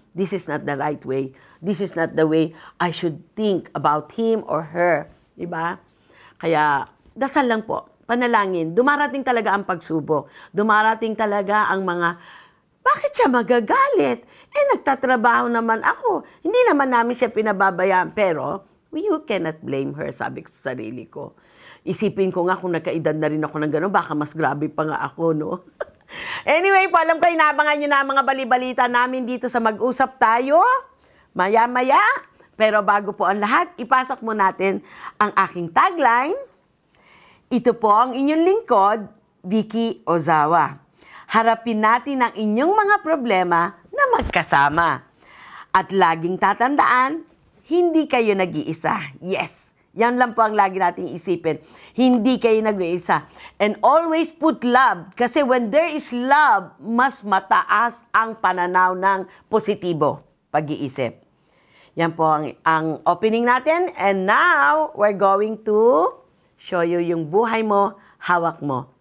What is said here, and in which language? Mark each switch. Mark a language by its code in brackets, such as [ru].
[en] This is not the right way. This is not the way I should think about him or her. [tl] Diba? Kaya, dasal lang po, panalangin. Dumarating talaga ang pagsubok. Dumarating talaga ang mga, bakit siya magagalit? Nagtatrabaho naman ako. Hindi naman namin siya pinababayaan, pero [en] you cannot blame her, [tl] sabi ko sa sarili ko. Isipin ko nga kung nagkaedad na rin ako ng gano'n, baka mas grabe pa nga ako, no? Anyway po, alam ko, inabangan nyo na ang mga balibalita namin dito sa Mag-usap Tayo. Maya-maya. Pero bago po ang lahat, ipasok mo natin ang aking tagline. Ito po ang inyong lingkod, Vicky Ozawa. Harapin natin ang inyong mga problema na magkasama. At laging tatandaan, hindi kayo nag-iisa. Yes! Yan lang po ang lagi nating isipin. Hindi kayo nag-iisa. [en] And always put love. [tl] Kasi [en] when there is love, [tl] mas mataas ang pananaw ng positibo. Pag-iisip. Yan po ang opening natin. [en] And now, we're going to show you [tl] yung buhay mo, hawak mo.